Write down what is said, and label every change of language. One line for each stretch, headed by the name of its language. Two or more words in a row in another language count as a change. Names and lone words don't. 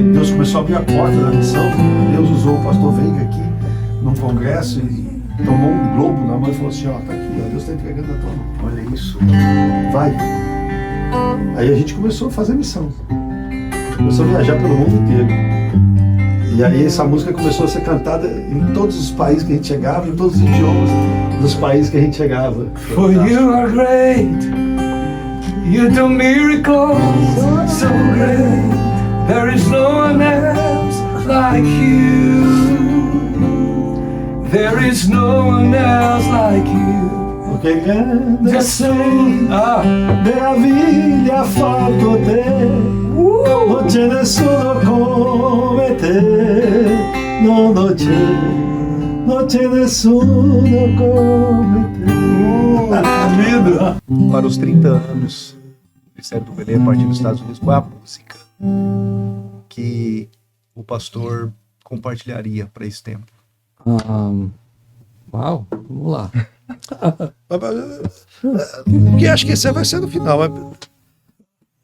Portuguese: Deus começou a abrir a porta da missão. Deus usou o pastor Veiga aqui num congresso e tomou um globo na mão e falou assim: ó, tá aqui, ó, Deus está entregando a tua mão. Olha isso. Vai. Aí a gente começou a fazer missão. Começou a viajar pelo mundo inteiro. E aí essa música começou a ser cantada em todos os países que a gente chegava, em todos os idiomas dos países que a gente chegava.
English: For you are great, you do miracles so great, there is no one else like you, there is no one else like you.
Portuguese: Porque grande
English: Just sing,
Italian: meraviglia fatto te, non c'è nessuno come te, no, non c'è nessuno come te.
Portuguese: Para os 30 anos do Ministério do Belém, a partir dos Estados Unidos, qual é a música que o pastor compartilharia para esse tempo? Uau, vamos lá. Porque acho que esse vai ser no final.